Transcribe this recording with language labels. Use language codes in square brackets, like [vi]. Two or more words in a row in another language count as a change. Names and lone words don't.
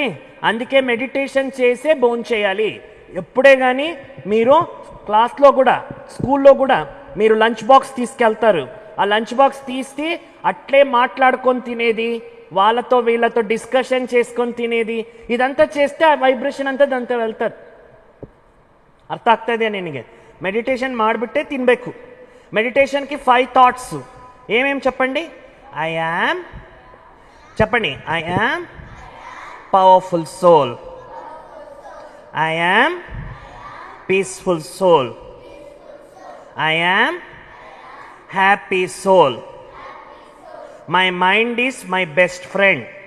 [te] అందుకే మెడిటేషన్ చేసే భోంచేయాలి. ఎప్పుడే కానీ మీరు క్లాస్లో కూడా, స్కూల్లో కూడా మీరు [en] lunch box [te] తీసుకెళ్తారు. ఆ [en] lunch box [te] తీసి అట్లే మాట్లాడుకొని తినేది, వాళ్ళతో వీళ్ళతో డిస్కషన్ చేసుకొని తినేది, ఇదంతా చేస్తే ఆ వైబ్రేషన్ అంతా దంతా వెళ్తుంది. [kn] ಅರ್ಥ ಆಗ್ತಾ ಇದೆಯಾ ನಿನಗೆ? ಮೆಡಿಟೇಷನ್ ಮಾಡಿಬಿಟ್ಟೆ ತಿನ್ನಬೇಕು. ಮೆಡಿಟೇಷನ್ಗೆ 5 ಥಾಟ್ಸ್ ಏನೇನು చెప్పండి? [en] I am, చెప్పండి, I am powerful soul, I am peaceful soul, I am happy soul, my mind is my best friend,